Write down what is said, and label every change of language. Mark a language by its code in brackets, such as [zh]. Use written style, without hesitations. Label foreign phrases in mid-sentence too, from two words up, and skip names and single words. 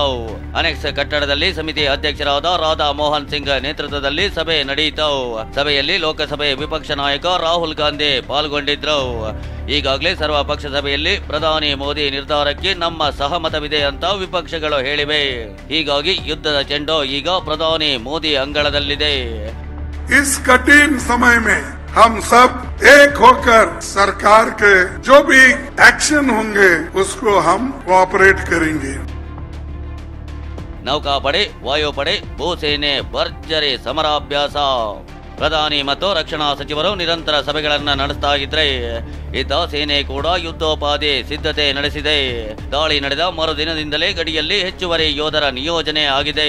[kn] ಅನೆಕ್ಸ್ ಕಟ್ಟಡದಲ್ಲಿ ಸಮಿತಿ ಅಧ್ಯಕ್ಷರಾದ ರಾಧಾ ಮೋಹನ್ ಸಿಂಗ್ ನೇತೃತ್ವದಲ್ಲಿ ಸಭೆ ನಡೆಯಿತು. ಸಭೆಯಲ್ಲಿ ಲೋಕಸಭೆ ವಿಪಕ್ಷ ನಾಯಕ ರಾಹುಲ್ ಗಾಂಧಿ ಪಾಲ್ಗೊಂಡಿದ್ರು. ಈಗಾಗಲೇ ಸರ್ವಪಕ್ಷ ಸಭೆಯಲ್ಲಿ ಪ್ರಧಾನಿ ಮೋದಿ ನಿರ್ಧಾರಕ್ಕೆ ನಮ್ಮ ಸಹಮತವಿದೆ ಅಂತ ವಿಪಕ್ಷಗಳು ಹೇಳಿವೆ. ಹೀಗಾಗಿ ಯುದ್ಧದ ಚೆಂಡು ಈಗ ಪ್ರಧಾನಿ ಮೋದಿ ಅಂಗಳದಲ್ಲಿದೆ. [hi] इस कठिन समय में हम सब एक होकर सरकार के जो भी एक्शन होंगे उसको हम कोऑपरेट करेंगे. [kn] ನೌಕಾಪಡೆ, ವಾಯುಪಡೆ, ಭೂಸೇನೆ ಭರ್ಜರಿ ಸಮರಾಭ್ಯಾಸ. ಪ್ರಧಾನಿ ಮತ್ತು ರಕ್ಷಣಾ ಸಚಿವರು ನಿರಂತರ ಸಭೆಗಳನ್ನು ನಡೆಸ್ತಾ ಇದ್ರೆ ಇತ್ತ ಸೇನೆ ಕೂಡ ಯುದ್ಧೋಪಾದಿ ಸಿದ್ಧತೆ ನಡೆಸಿದೆ. ದಾಳಿ ನಡೆದ ಮರುದಿನದಿಂದಲೇ ಗಡಿಯಲ್ಲಿ ಹೆಚ್ಚುವರಿ ಯೋಧರ ನಿಯೋಜನೆ ಆಗಿದೆ.